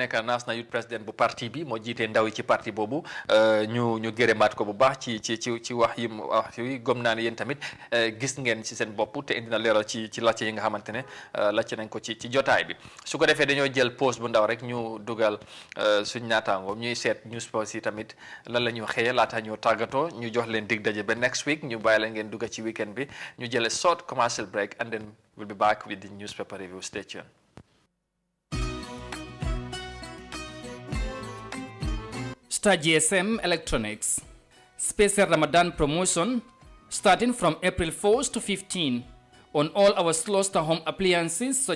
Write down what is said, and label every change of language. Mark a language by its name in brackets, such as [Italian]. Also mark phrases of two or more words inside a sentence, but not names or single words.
[Wolof] nekk [English] national youth president [Wolof] bu parti bi moo jiitee ndaw yi ci parti boobu ñu gërëmaat ko bu baax ci wax yi gom naa ne yéen tamit gis ngeen ci seen bopp te indi na leeral ci lacce yi nga xamante ne lacce nañ ko ci jotaay bi su ko defee dañoo jël pause bu ndaw rek ñu dugal suñ naataango ñuy seet [English] news post [Wolof] yi tamit lan la ñu xëyee laata ñu tàggatoo ñu jox leen dig daje ba [English] next week [Wolof] ñu bàyyi la ngeen dugga ci weekend bi ñu jël [English] short commercial break and then we'll be back with the newspaper review. Stay tuned. Star GSM Electronics special Ramadan promotion starting from April 4th to 15 on all our Star home appliances such